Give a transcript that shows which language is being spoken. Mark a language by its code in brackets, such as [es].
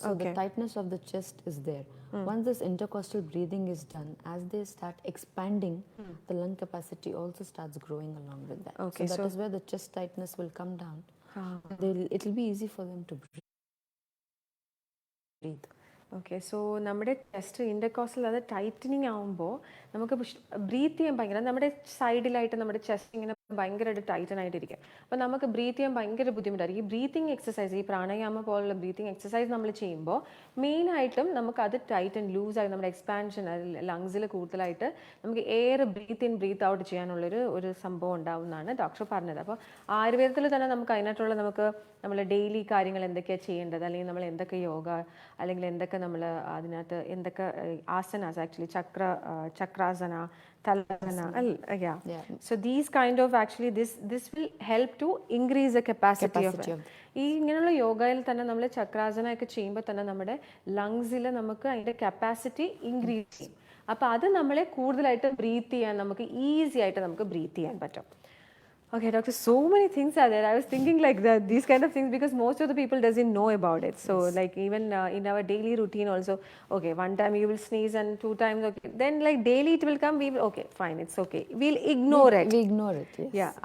[en] So the tightness of the chest is there. Once this intercostal breathing is done, as they start expanding, the lung capacity also starts growing along with that. Okay, so that is where the chest tightness will come down. It will be easy for them to breathe. Okay. [ml] So നമ്മുടെ chest ഇൻഡർകോസ്റ്റൽ അത് tightening ആകുമ്പോൾ നമുക്ക് breath ചെയ്യാൻ ഭയങ്കര നമ്മുടെ സൈഡിലായിട്ട് നമ്മുടെ chest ഇങ്ങനെ ഭയങ്കരമായിട്ട് ടൈറ്റൻ ആയിട്ടിരിക്കും. അപ്പോൾ നമുക്ക് ബ്രീത്ത് ചെയ്യാൻ ഭയങ്കര ബുദ്ധിമുട്ടായിരിക്കും. ഈ ബ്രീത്തിങ് എക്സസൈസ്, ഈ പ്രാണായാമ പോലുള്ള ബ്രീത്തിങ് എക്സസൈസ് നമ്മൾ ചെയ്യുമ്പോൾ മെയിനായിട്ടും നമുക്ക് അത് ടൈറ്റൻ ലൂസായി നമ്മുടെ എക്സ്പാൻഷൻ ലങ്സിൽ കൂടുതലായിട്ട് നമുക്ക് air breath in breath out ചെയ്യാനുള്ളൊരു സംഭവം ഉണ്ടാവുമെന്നാണ് ഡോക്ടർ പറഞ്ഞത്. അപ്പോൾ ആയുർവേദത്തിൽ തന്നെ നമുക്ക് അതിനായിട്ടുള്ള നമുക്ക് നമ്മൾ ഡെയിലി കാര്യങ്ങൾ എന്തൊക്കെയാണ് ചെയ്യേണ്ടത്, അല്ലെങ്കിൽ നമ്മൾ എന്തൊക്കെ യോഗ അല്ലെങ്കിൽ എന്തൊക്കെ നമ്മൾ അതിനകത്ത് എന്തൊക്കെ asanas actually ചക്രാസന talasana. Yeah. [en] So these kind of actually this will help to increase the capacity of [ml] ഈ ഇങ്ങനെയുള്ള യോഗയിൽ തന്നെ നമ്മൾ ചക്രാസന ഒക്കെ ചെയ്യുമ്പോൾ തന്നെ നമ്മുടെ ലങ്സിൽ നമുക്ക് അതിൻ്റെ കപ്പാസിറ്റി ഇൻക്രീസ് ചെയ്യും. അപ്പോൾ അത് നമ്മളെ കൂടുതലായിട്ട് ബ്രീത്ത് ചെയ്യാൻ നമുക്ക് ഈസി ആയിട്ട് നമുക്ക് ബ്രീത്ത് ചെയ്യാൻ പറ്റും. [en] Okay, doctor, so many things are there. I was thinking like that, these kind of things, because most of the people doesn't know about it. So like even in our daily routine also, okay, one time you will sneeze and 2 times, okay. Then like daily it will come, we will, okay, fine, it's okay. We'll ignore it. We ignore it, yes. Yeah.